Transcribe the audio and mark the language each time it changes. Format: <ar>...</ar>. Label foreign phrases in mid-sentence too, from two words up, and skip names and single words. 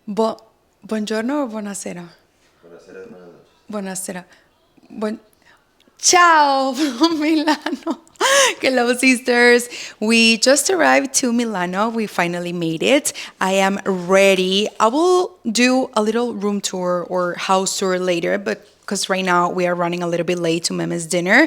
<it>Bo- buongiorno o buonasera? Buonasera e</it> <es>buenas noches.</es> <it>Buonasera. Buen- Ciao from Milano.</it> <en>Hello, sisters. We just arrived to Milano. We finally made it. I am ready. I will do a little room tour or house tour later, but because right now we are running a little bit late to Meme's dinner.</en>